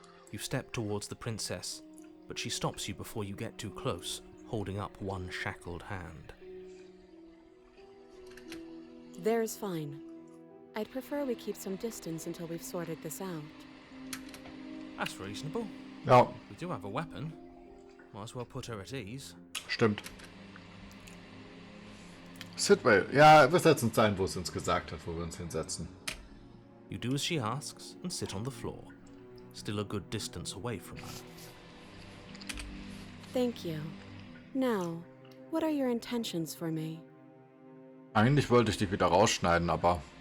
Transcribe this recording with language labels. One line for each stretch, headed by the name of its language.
English: You step towards the princess, but she stops you before you get too close, holding up one shackled hand. There's fine. I'd prefer we keep some distance until we've sorted this out. That's reasonable.
German: Ja,
English: We do have a weapon. Might as well put her at ease.
German: stimmt. Sidwell. Ja, wir setzen uns ein, wo es uns gesagt hat, wo wir uns hinsetzen.
English: You do as she asks and sit on the floor, still a good distance away from her. Thank you. Now, what are your intentions for me?
German: Eigentlich wollte ich die wieder rausschneiden, aber...